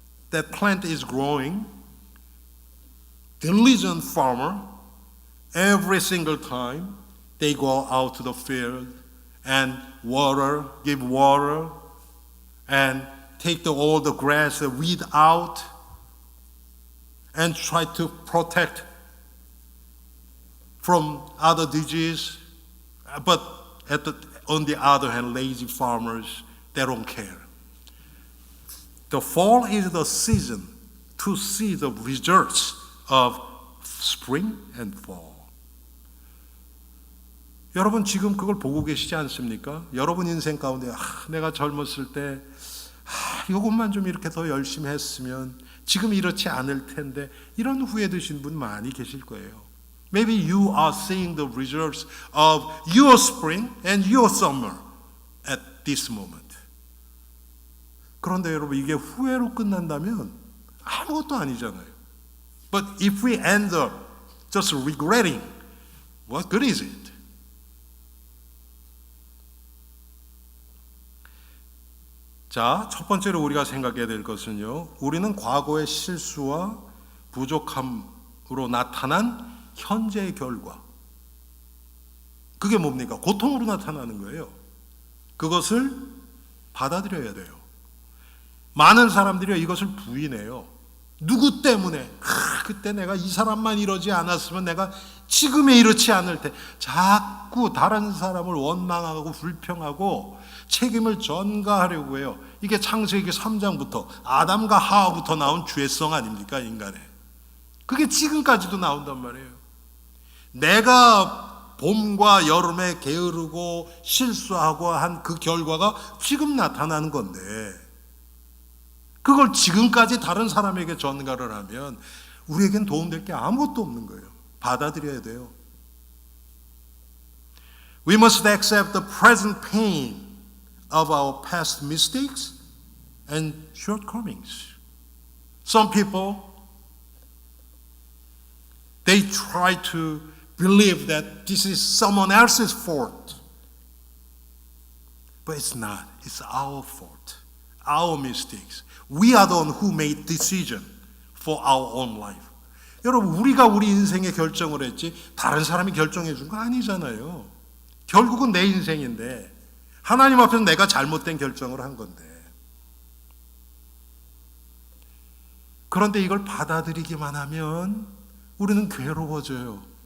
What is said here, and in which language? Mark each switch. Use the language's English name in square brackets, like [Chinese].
[English] that plant is growing, diligent farmer, every single time they go out to the field and give water, and take all the grass, the weed out, and try to protect from other disease. But on the other hand, lazy farmers, they don't care. The fall is the season to see the results of spring and fall. [Korean] 여러분 지금 그걸 보고 계시지 않습니까? 여러분 인생 가운데 내가 젊었을 때 이것만 좀 이렇게 더 열심히 했으면 지금 이렇지 않을 텐데 이런 후회 드신 분 많이 계실 거예요. [English] Maybe you are seeing the results of your spring and your summer at this moment. [Korean] 그런데 여러분 이게 후회로 끝난다면 아무것도 아니잖아요. [English] But if we end up just regretting, what good is it? [Korean] 자, 첫 번째로 우리가 생각해야 될 것은요, 우리는 과거의 실수와 부족함으로 나타난 현재의 결과, 그게 뭡니까? 고통으로 나타나는 거예요. 그것을 받아들여야 돼요. 많은 사람들이 이것을 부인해요. 누구 때문에? 그때 내가 이 사람만 이러지 않았으면 내가 지금에 이렇지 않을 때, 자꾸 다른 사람을 원망하고 불평하고 책임을 전가하려고 해요. 이게 창세기 3장부터 아담과 하와부터 나온 죄성 아닙니까, 인간의. 그게 지금까지도 나온단 말이에요. 내가 봄과 여름에 게으르고 실수하고 한 그 결과가 지금 나타나는 건데, 그걸 지금까지 다른 사람에게 전가를 하면 우리에겐 도움될 게 아무것도 없는 거예요. 받아들여야 돼요. [English] We must accept the present pain of our past mistakes and shortcomings. Some people, they try to believe that this is someone else's fault. But it's not. It's our fault. Our mistakes. We are the one who made decision for our own life. [Korean] 여러분, 우리가 우리 인생의 결정을 했지 다른 사람이 결정해 준 거 아니잖아요. 결국은 내 인생인데 하나님 앞에서 내가 잘못된 결정을 한 건데. 그런데 이걸 받아들이기만 하면 우리는 괴로워져요.